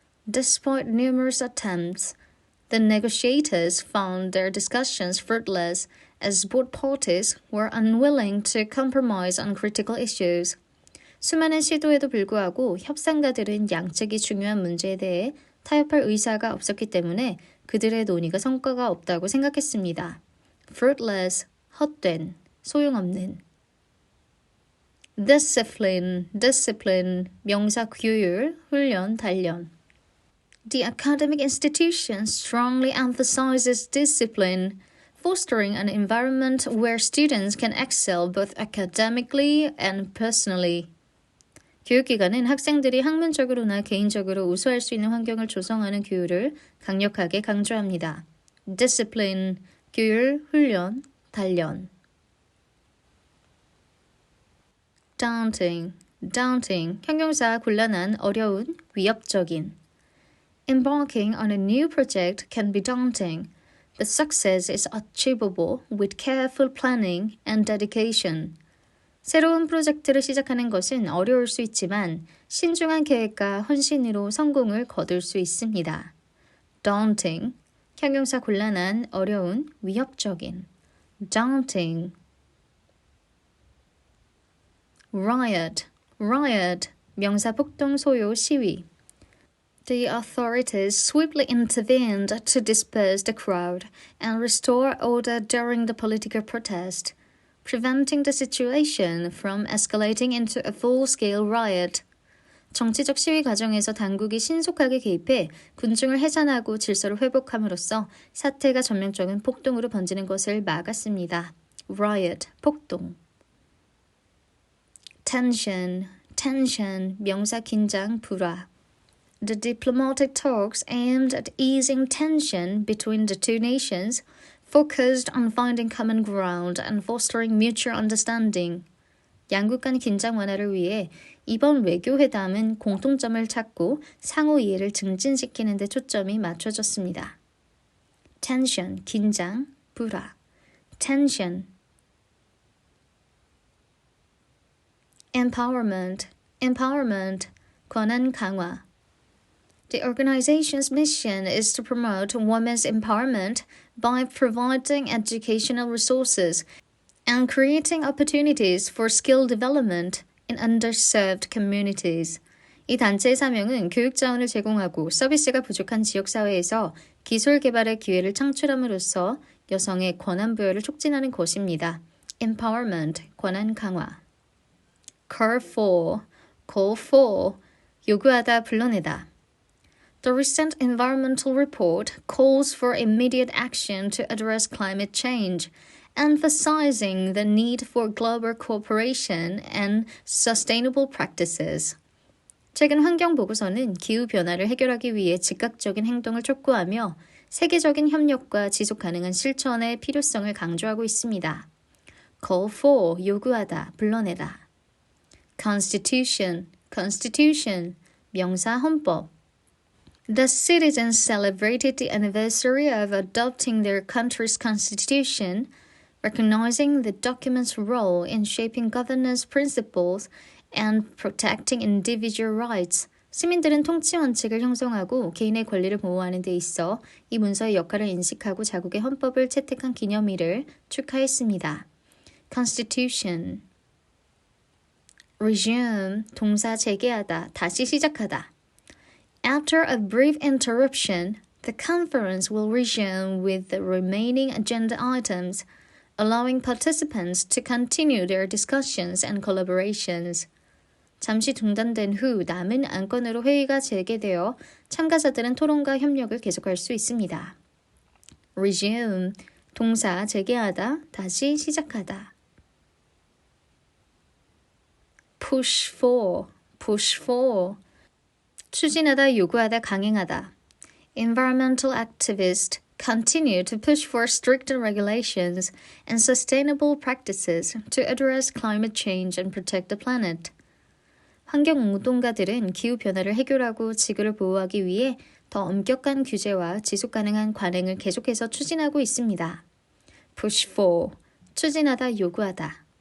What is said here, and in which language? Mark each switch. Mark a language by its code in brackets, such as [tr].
[en] Despite numerous attempts, the negotiators found their discussions fruitless as both parties were unwilling to compromise on critical issues. [ko] 수많은 시도에도 불구하고 협상가들은 양측이 중요한 문제에 대해 타협할 의사가 없었기 때문에 그들의 논의가 성과가 없다고 생각했습니다. Fruitless, 헛된, 소용없는. Discipline, 명사 규율, 훈련, 단련. [en] The academic institution strongly emphasizes discipline, fostering an environment where students can excel both academically and personally. [ko] 교육기관은 학생들이 학문적으로나 개인적으로 우수할 수 있는 환경을 조성하는 교육을 강력하게 강조합니다. Discipline, 규율, 훈련, 단련. Daunting, 형용사 곤란한, 어려운, 위협적인. [en] Embarking on a new project can be daunting, but success is achievable with careful planning and dedication. [ko] 새로운 프로젝트를 시작하는 것은 어려울 수 있지만 신중한 계획과 헌신으로 성공을 거둘 수 있습니다. Daunting, 형용사 곤란한, 어려운, 위협적인. [en] Daunting. [ko] Riot, 명사 폭동, 소요, 시위. [en] The authorities swiftly intervened to disperse the crowd and restore order during the political protest, preventing the situation from escalating into a full-scale riot. [ko] 정치적 시위 과정에서 당국이 신속하게 개입해 군중을 해산하고 질서를 회복함으로써 사태가 전면적인 폭동으로 번지는 것을 막았습니다. Riot, 폭동. Tension, 명사 긴장, 불화. [en] The diplomatic talks aimed at easing tension between the two nations focused on finding common ground and fostering mutual understanding. [ko] 양국 간 긴장 완화를 위해 이번 외교회담은 공통점을 찾고 상호 이해를 증진시키는 데 초점이 맞춰졌습니다. Tension, 긴장, 불화. Tension. Empowerment, 권한 강화. [en] The organization's mission is to promote women's empowerment by providing educational resources and creating opportunities for skill development in underserved communities. [ko] 이 단체의 사명은 교육 자원을 제공하고 서비스가 부족한 지역사회에서 기술 개발의 기회를 창출함으로써 여성의 권한 부여를 촉진하는 것입니다. Empowerment, 권한 강화. Call for, 요구하다, 불러내다. [en] The recent environmental report calls for immediate action to address climate change, emphasizing the need for global cooperation and sustainable practices. [ko] 최근 환경보고서는 기후변화를 해결하기 위해 즉각적인 행동을 촉구하며 세계적인 협력과 지속가능한 실천의 필요성을 강조하고 있습니다. Call for, 요구하다, 불러내다. Constitution, 명사, 헌법. [en] The citizens celebrated the anniversary of adopting their country's constitution, recognizing the document's role in shaping governance principles and protecting individual rights. [ko] 시민들은 통치 원칙을 형성하고 개인의 권리를 보호하는 데 있어 이 문서의 역할을 인식하고 자국의 헌법을 채택한 기념일을 축하했습니다. Constitution. resume, 동사 재개하다, 다시 시작하다. [en] After a brief interruption, the conference will resume with the remaining agenda items, allowing participants to continue their discussions and collaborations. [ko] 잠시 중단된 후 남은 안건으로 회의가 재개되어 참가자들은 토론과 협력을 계속할 수 있습니다. resume, 동사 재개하다, 다시 시작하다. push for, 추진하다, 요구하다, 강행하다. [en] Environmental activists continue to push for stricter regulations and sustainable practices to address climate change and protect the planet. [ko] 환경운동가들은 기후변화를 해결하고 지구를 보호하기 위해 더 엄격한 규제와 지속가능한 관행을 계속해서 추진하고 있습니다. push for, 추진하다, 요구하다.